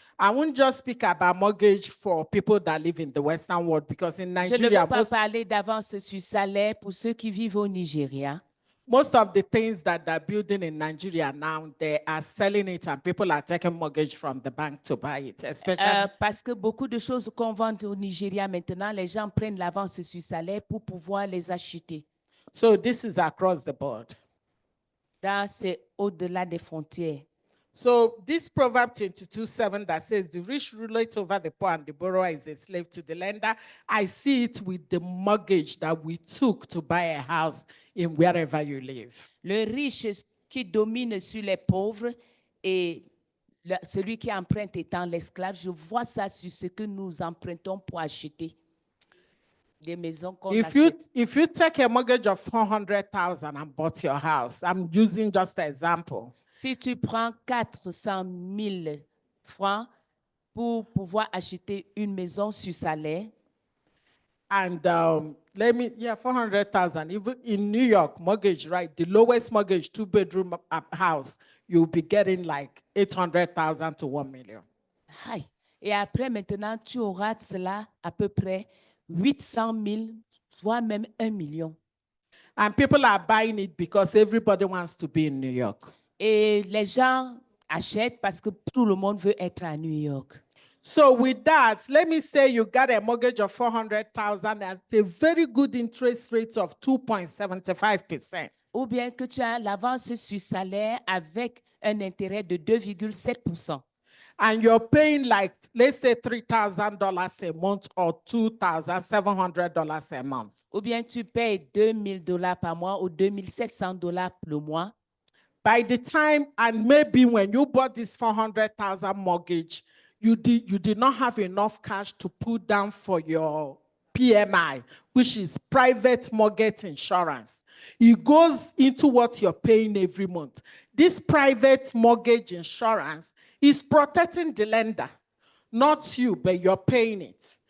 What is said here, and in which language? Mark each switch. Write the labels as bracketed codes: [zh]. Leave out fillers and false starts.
[en] I won't just speak about mortgage for people that live in the Western world, because in [fr] Je ne [en] Nigeria, [fr] veux pas parler d'avance sur salaire pour ceux qui vivent au Nigeria. [en] most of the things that they're building in Nigeria now, they are selling it and people are taking mortgage from the bank to buy it, especially. [fr] Parce que beaucoup de choses qu'on vend au Nigeria maintenant, les gens prennent l'avance sur salaire pour pouvoir les acheter. [en] So this is across the board. [fr] C'est au-delà des frontières. [en] So this Proverb 22:7 that says, the rich ruleth over the poor and the borrower is a slave to the lender. I see it with the mortgage that we took to buy a house in wherever you live. [fr] Le riche qui domine sur les pauvres et celui qui emprunte étant l'esclave, je vois ça sur ce que nous empruntons pour acheter des maisons qu'on achète. [en] If you take a mortgage of 400,000 and bought your house, I'm using just an example. [fr] Si tu prends 400 000 francs pour pouvoir acheter une maison sur salaire, [en] And 400,000. Even in New York, mortgage, right? The lowest mortgage, 2-bedroom house, you'll be getting like 800,000 to 1 million. Aïe. [fr] Et après, maintenant, tu auras cela à peu près 800 000, voire même 1 million. [en] And people are buying it because everybody wants to be in New York. [fr] Et les gens achètent parce que tout le monde veut être à New York. [en] So with that, let me say you got a mortgage of 400,000 at a very good interest rate of 2.75%. [fr] Ou bien que tu as l'avance sur salaire avec un intérêt de 2,7%. [en] And you're paying like, let's say $3,000 a month or $2,700 a month. [fr] Ou bien tu payes $2,000 par mois ou $2,700 le mois. [en] By the time, and maybe when you bought this 400,000 mortgage, you did not have enough cash to put down for your PMI, which is private mortgage insurance. It goes into what you're paying every month. This private mortgage insurance is protecting the lender, not you, but you're paying it.